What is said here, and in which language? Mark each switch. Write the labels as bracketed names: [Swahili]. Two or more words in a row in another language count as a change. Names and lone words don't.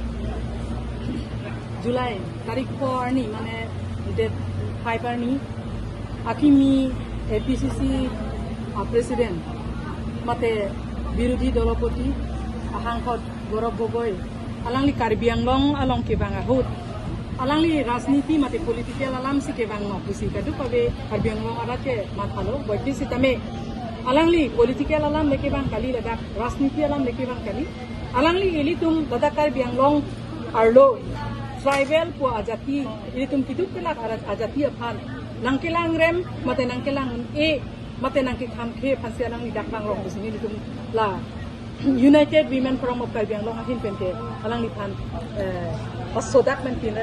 [Karbi] July tarik ko ani mane date 5 ani akimi APCC president mate [Assamese] বিৰোধী দলপতি সাংসদ [Karbi] গৌৰৱ গগৈ alangli Karbi Anglong along ke banga hut alangli rajniti mate political alam si ke bang no kusi kadu pabe Karbi Anglong arake mathalo boiti sitame alangli political alam leke bang kali ladak rajniti alam leke bang kali alangli elitum ladak Karbi Anglong arlo tribal po ajati elitum kiduk pelak ajati aphan nangkelang rem mate nangkelang e mate nangke khamkhe phanse alangli dak bang rong kusini elitum la United Women Forum of Karbi Anglong ahin pente alangli phan pasodak men pinra